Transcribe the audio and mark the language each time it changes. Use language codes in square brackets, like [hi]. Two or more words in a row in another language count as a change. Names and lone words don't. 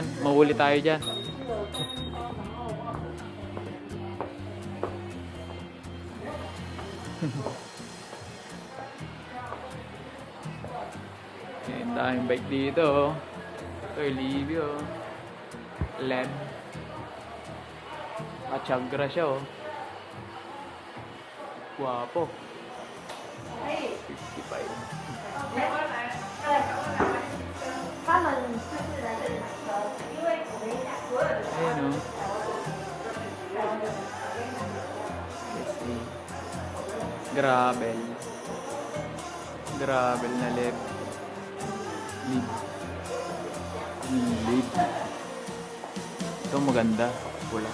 [tl] Mahuli tayo dyan. Yung daming bike dito. Ito yung Livio. LED. Machagra siya oh. Guwapo. 55. [zh] 他们就是来这里买车，因为我跟你讲，所有的 [tl] Ayan o. Gravel. Gravel na lip. Lip. Ito maganda. Pula.